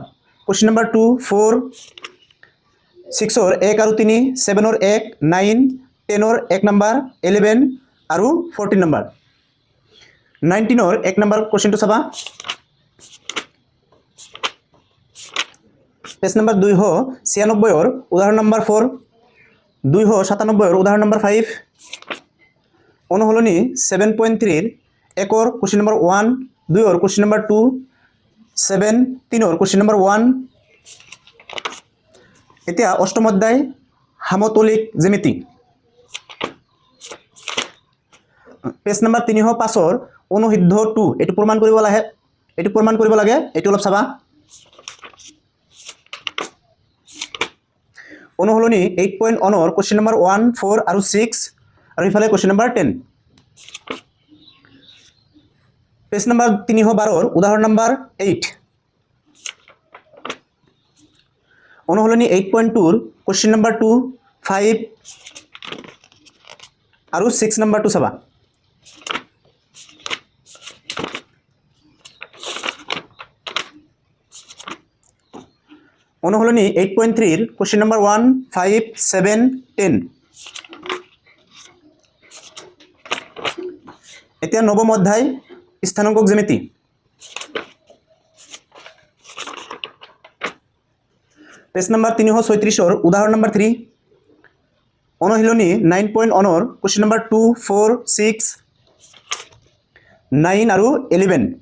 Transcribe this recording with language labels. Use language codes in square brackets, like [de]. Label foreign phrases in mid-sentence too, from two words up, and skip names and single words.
[en] question number [as] 2, 4, 6ৰ 1 আৰু 3, 7ৰ 1, 9, 10ৰ 1 নম্বৰ, 11 আৰু 14 নম্বৰ। 19ৰ 1 [en] number questionটো [as] চাবা। [en] page number [as] 296 উদাহরণ নাম্বার 4, 297 উদাহরণ নাম্বার 5, অনুশীলনী 7.3 1 [en] question number [as] 1, 2 [en] question number [as] 2, 7 3 কোশ্চেন নাম্বার 1। এতিয়া অষ্টম অধ্যায় সমতলিক জ্যামিতি, [en] page number [as] 305 অনুসিদ্ধ 2 এটি প্ৰমাণ কৰিব লাগে, এটি অলপ চাবা। অনুশীলনী 8.1 [en] question number [as] 1, 4 আৰু 6 আৰু ইফালে [en] question number [as] 10। [en] page number [as] 312 উদাহরণ নাম্বার 8, অনুশীলনী 8.2 [en] question number [as] 2, 5 আৰু 6 নাম্বাৰটো চাবা। অনুশীলনী 8.3 [en] question number [as] 1, 5, 7, 10। এতিয়া নৱম অধ্যায় স্থানাঙ্কক জ্যামিতি, [en] page number [as] 336 উদাহরণ নাম্বার 3, অনুশীলনী 9.1 [en] question number [as] 2, 4, 6, 9 আৰু 11।